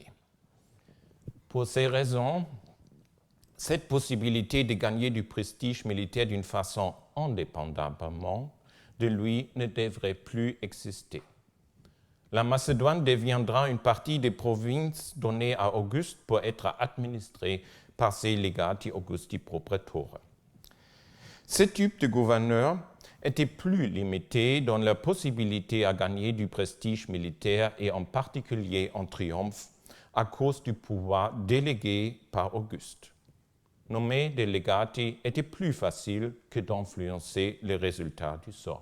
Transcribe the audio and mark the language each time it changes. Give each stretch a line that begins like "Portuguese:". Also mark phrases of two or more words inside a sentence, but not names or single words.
French: Pour ces raisons, cette possibilité de gagner du prestige militaire d'une façon indépendamment de lui ne devrait plus exister. La Macédoine deviendra une partie des provinces données à Auguste pour être administrée par ses
Latin: legati Augusti pro praetore.
French: Ce type de gouverneurs était plus limité dans leur possibilité à gagner du prestige militaire et en particulier en triomphe à cause du pouvoir délégué par Auguste. Nommer des légati était plus facile que d'influencer les résultats du sort.